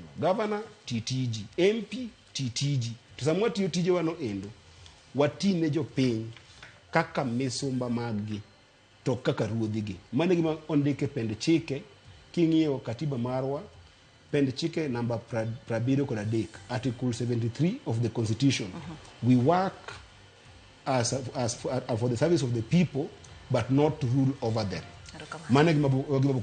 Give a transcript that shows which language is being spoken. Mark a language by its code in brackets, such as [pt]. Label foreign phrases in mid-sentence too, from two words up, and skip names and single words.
[luo] Gavana titiji, MP titiji. To samwa tiyo tije wano endo watine jopiny kaka misumba maggi to kaka ruodhigi. Mane gima ondike pend chike king'iyo katiba marwa pend chike namba 73 [en] article 73 of the constitution. We work as for the service of the people but not to rule over them. [luo] Mane gima